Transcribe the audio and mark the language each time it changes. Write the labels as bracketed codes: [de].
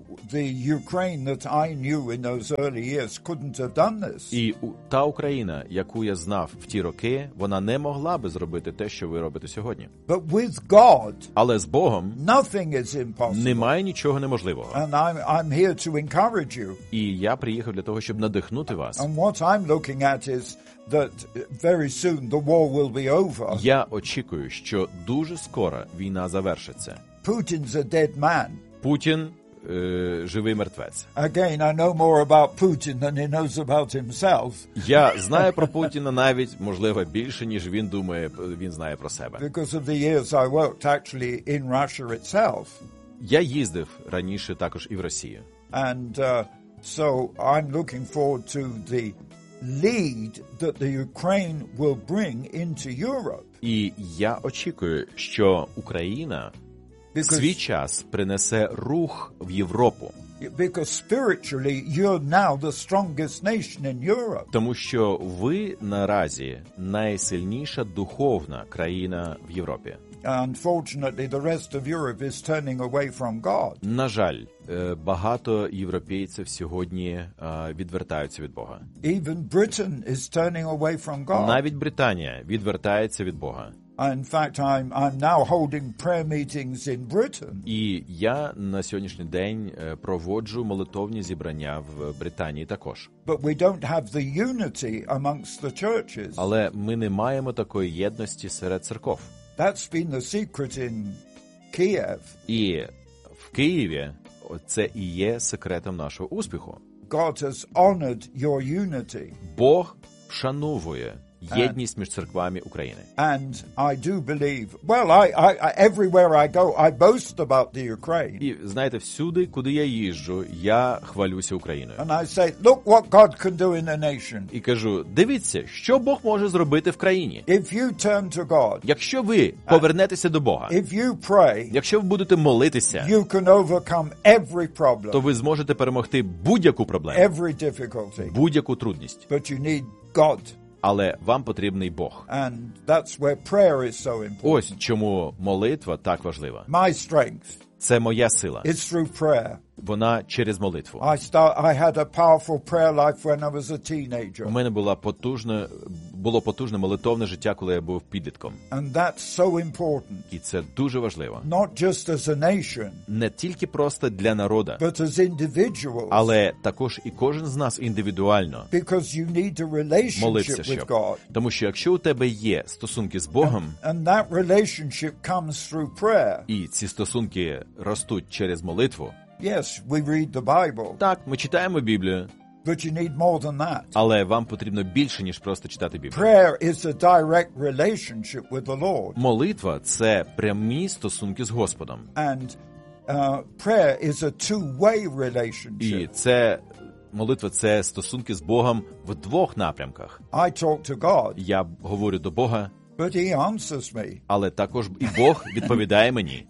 [en] the Ukraine that I knew in those early years couldn't have done this. [uk] І та Україна, яку я знав в ті роки, вона не могла би зробити те, що ви робите сьогодні. [en] But with God, [uk] але з Богом, [en] nothing is impossible. [uk] Немає нічого неможливого. [en] And I'm here to encourage you. [uk] І я приїхав для того, щоб надихнути вас. [en] And what I'm looking at is that very soon the war will be over. [uk] Я очікую, що дуже скоро війна завершиться. [en] Putin's a dead man. [uk] Путін живий мертвець. [en] Again, I know more about Putin than he knows about himself. [uk] Я знаю про Путіна навіть, можливо, більше, ніж він думає, він знає про себе. [en] Because of the years I worked actually in Russia itself. [uk] Я їздив раніше також і в Росію. [en] And so I'm looking forward to the lead that the Ukraine will bring into Europe. [uk] І я очікую, що Україна свій час принесе рух в Європу. [en] Because spiritually you're now the strongest nation in Europe. [uk] Тому що ви наразі найсильніша духовна країна в Європі. [en] Unfortunately, the rest of Europe is turning away from God. [uk] На жаль, багато європейців сьогодні відвертаються від Бога. [en] Even Britain is turning away from God. [uk] Навіть Британія відвертається від Бога. [en] In fact, I'm now holding prayer meetings in Britain. [uk] І я на сьогоднішній день проводжу молитовні зібрання в Британії також. [en] But we don't have the unity amongst the churches. [uk] Але ми не маємо такої єдності серед церков. [en] That's been the secret in Kiev. [uk] І в Києві це і є секретом нашого успіху. [en] God has honored your unity. [uk] Бог вшановує єдність між церквами України. [en] And I do believe. Well, I everywhere I go, I boast about the Ukraine. [uk] І знаєте, всюди, куди я їжджу, я хвалюся Україною. [en] And I say, look what God can do in a nation. [uk] І кажу: "Дивіться, що Бог може зробити в країні". [en] If you turn to God. [uk] Якщо ви повернетеся до Бога. [en] If you pray. [uk] Якщо ви будете молитися. [en] You can overcome every problem. [uk] То ви зможете перемогти будь-яку проблему. [en] Every difficulty. [uk] Будь-яку трудність. [en] But you need God. [uk] Але вам потрібний Бог. [en] And that's where prayer is so important. [uk] Ось чому молитва так важлива. [en] My strength. [uk] Це моя сила. [en] It's through prayer. [uk] Вона через молитву. [en] I had a powerful prayer life when I was a teenager. [uk] У мене було потужне молитовне життя, коли я був підлітком. [en] And that's so important. [uk] І це дуже важливо. [en] Not just as a nation. [uk] Не тільки просто для народу. [en] But as individuals. [uk] Але також і кожен з нас індивідуально. [en] Because you need a relationship [uk] молиться, [en] with God. [uk] Тому що якщо у тебе є стосунки з Богом, [en] and that relationship comes through prayer. [uk] І ці стосунки ростуть через молитву. [en] Yes, we read the Bible. [uk] Так, ми читаємо Біблію. [en] But you need more than that. [uk] Але вам потрібно більше, ніж просто читати Біблію. [en] Prayer is a direct relationship with the Lord. [uk] Молитва – це прямі стосунки з Господом. [en] And prayer is a two-way relationship. [uk] І це молитва – це стосунки з Богом в двох напрямках. [en] I talk to God. [uk] Я говорю до Бога. [en] But he answers me. [uk] Але також і Бог відповідає мені.